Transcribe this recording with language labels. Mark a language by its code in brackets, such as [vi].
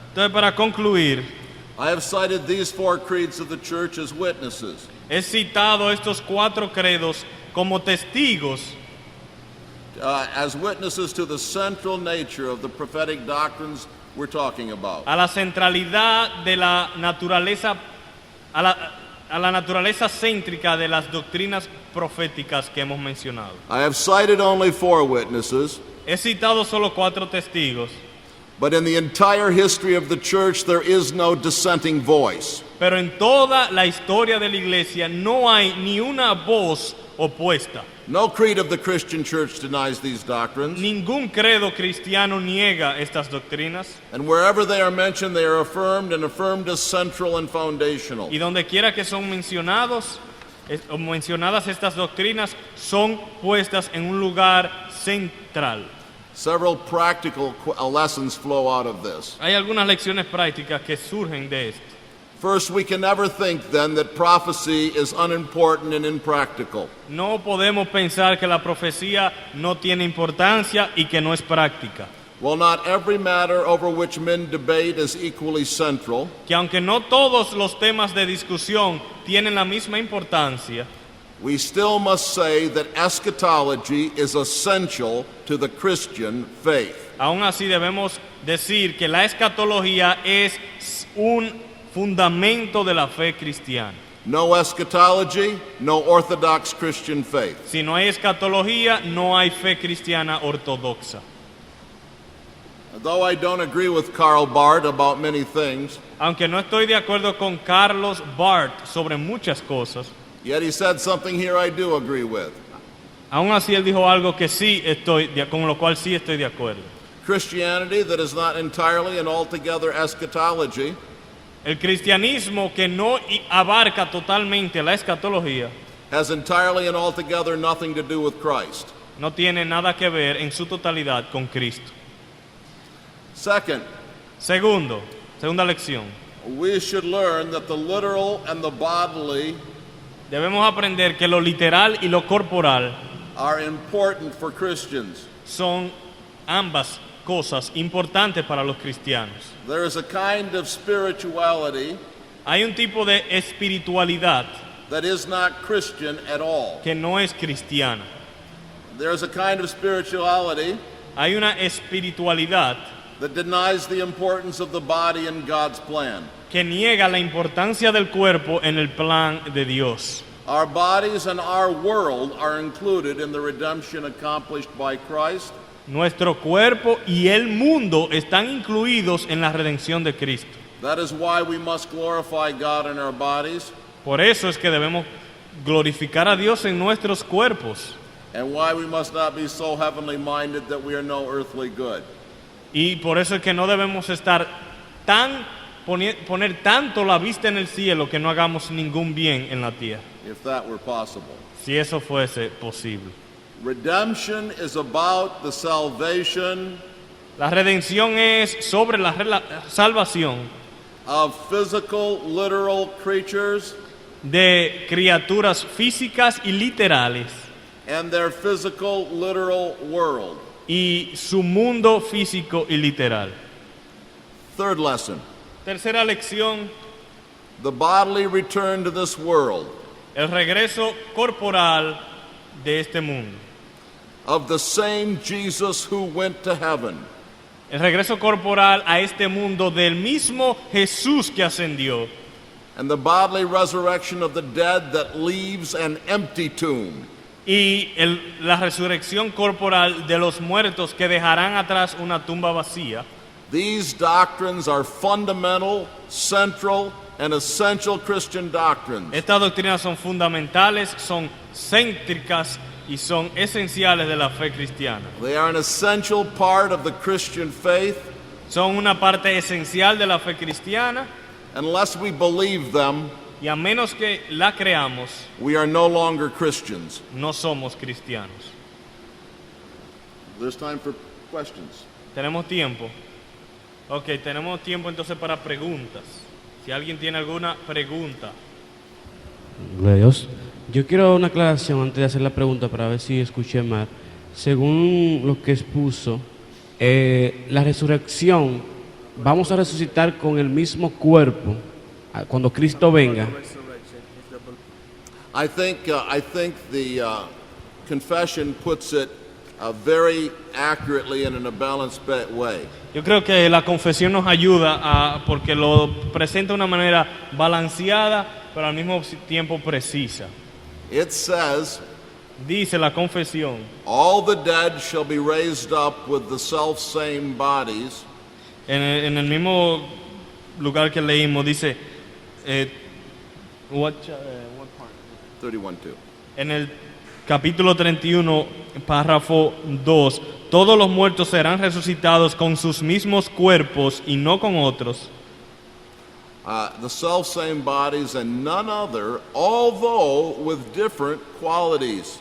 [es] Entonces, para concluir, [en] I have cited these four creeds of the church as witnesses. [es] he citado estos 4 credos como testigos, [en] As witnesses to the central nature of the prophetic doctrines we're talking about. [es] a la centralidad de la naturaleza, a la naturaleza céntrica de las doctrinas proféticas que hemos mencionado. [en] I have cited only 4 witnesses, [es] He citado solo 4 testigos, [en] but in the entire history of the church there is no dissenting voice. [es] pero en toda la historia de la iglesia no hay ni una voz opuesta. [en] No creed of the Christian church denies these doctrines, [es] Ningún credo cristiano niega estas doctrinas, [en] and wherever they are mentioned, they are affirmed and affirmed as central and foundational. [es] y donde quiera que son mencionadas estas doctrinas son puestas en un lugar central. [en] Several practical lessons flow out of this. [es] Hay algunas lecciones prácticas que surgen de esto. [en] First, we can never think then that prophecy is unimportant and impractical. [es] No podemos pensar que la profecía no tiene importancia y que no es práctica. [en] While not every matter over which men debate is equally central, [es] Que aunque no todos los temas de discusión tienen la misma importancia, [en] we still must say that eschatology is essential to the Christian faith. [es] aún así debemos decir que la escatología es un fundamento de la fe cristiana. [en] No eschatology, no orthodox Christian faith. [es] Si no hay escatología, no hay fe cristiana ortodoxa. [en] Though I don't agree with Karl Barth about many things, [es] Aunque no estoy de acuerdo con Carlos Barth sobre muchas cosas, [en] yet he said something here I do agree with. [es] aún así él dijo algo que con lo cual sí estoy de acuerdo. [en] Christianity that is not entirely and altogether eschatology [es] El cristianismo que no abarca totalmente la escatología [en] has entirely and altogether nothing to do with Christ. [es] no tiene nada que ver en su totalidad con Cristo. [en] Second, [es] Segunda lección. [en] we should learn that the literal and the bodily [es] Debemos aprender que lo literal y lo corporal [en] are important for Christians. [es] son ambas cosas importantes para los cristianos. [en] There is a kind of spirituality [es] Hay un tipo de espiritualidad [en] that is not Christian at all. [es] que no es cristiana. [en] There is a kind of spirituality [es] Hay una espiritualidad [en] that denies the importance of the body in God's plan. [es] que niega la importancia del cuerpo en el plan de Dios. [en] Our bodies and our world are included in the redemption accomplished by Christ, [es] Nuestro cuerpo y el mundo están incluidos en la redención de Cristo. [en] That is why we must glorify God in our bodies, [es] Por eso es que debemos glorificar a Dios en nuestros cuerpos. [en] and why we must not be so heavenly minded that we are no earthly good. [es] Y por eso es que no debemos estar poner tanto la vista en el cielo que no hagamos ningún bien en la tierra, [en] If that were possible. [es] si eso fuese posible. [en] Redemption is about the salvation [es] La redención es sobre la salvación [en] of physical, literal creatures [es] de criaturas físicas y literales [en] and their physical, literal world. [es] y su mundo físico y literal. [en] Third lesson, [es] Tercera lección, [en] the bodily return to this world [es] el regreso corporal de este mundo. [en] of the same Jesus who went to heaven. [es] El regreso corporal a este mundo del mismo Jesús que ascendió. [en] And the bodily resurrection of the dead that leaves an empty tomb. [es] Y la resurrección corporal de los muertos que dejarán atrás una tumba vacía. [en] These doctrines are fundamental, central, and essential Christian doctrines. [es] Estas doctrinas son fundamentales, son céntricas y son esenciales de la fe cristiana. [en] They are an essential part of the Christian faith. [es] Son una parte esencial de la fe cristiana. [en] Unless we believe them, [es] y a menos que la creamos, [en] we are no longer Christians. [es] no somos cristianos. [en] There's time for questions. [es] ¿Tenemos tiempo? Ok, tenemos tiempo entonces para preguntas. Si alguien tiene alguna pregunta. Gloria a Dios. Yo quiero una aclaración antes de hacer la pregunta para ver si escuché mal. Según lo que expuso, la resurrección, vamos a resucitar con el mismo cuerpo cuando Cristo venga. [en] I think the confession puts it very accurately and in a balanced way. [es] Yo creo que la confesión nos ayuda porque lo presenta de una manera balanceada, pero al mismo tiempo precisa. [en] It says, [es] Dice la confesión, [en] all the dead shall be raised up with the self-same bodies. [es] en el mismo lugar que leímos, dice, [en] what part? 31:2. [es] En el capítulo 31, párrafo 2, todos los muertos serán resucitados con sus mismos cuerpos y no con otros. [en] The self-same bodies and none other, although with different qualities.